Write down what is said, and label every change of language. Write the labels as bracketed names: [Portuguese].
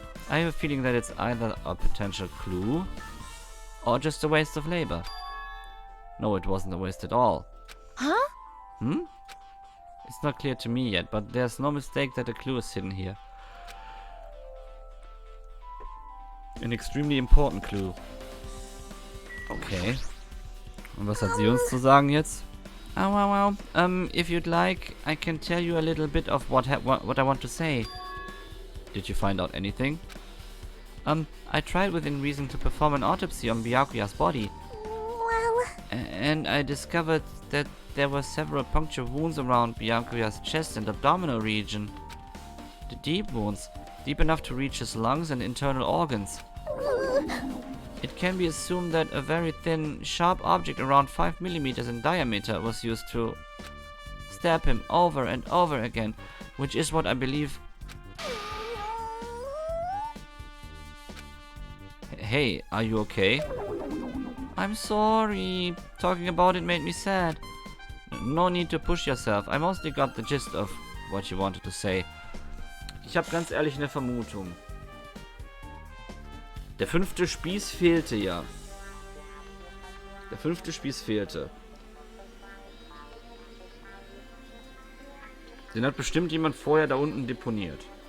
[English] I have a feeling that it's either a potential clue, or just a waste of labor. No, it wasn't a waste at all. huh? It's not clear to me yet, but there's no mistake that a clue is hidden here. An extremely important clue. Okay. [German] Und was hat sie uns zu sagen jetzt? [English] Oh, well, if you'd like, I can tell you a little bit of what I want to say. Did you find out anything? I tried within reason to perform an autopsy on Byakuya's body. Well, And I discovered that there were several puncture wounds around Byakuya's chest and abdominal region. The deep wounds. deep enough to reach his lungs and internal organs. It can be assumed that a very thin, sharp object around 5 millimeters in diameter was used to stab him over and over again, which is what I believe. Hey, are you okay? I'm sorry. Talking about it made me sad. No need to push yourself. I mostly got the gist of what you wanted to say. [German] Ich habe ganz ehrlich eine Vermutung. Der 5. Spieß fehlte ja. Der 5. Spieß fehlte. Den hat bestimmt jemand vorher da unten deponiert.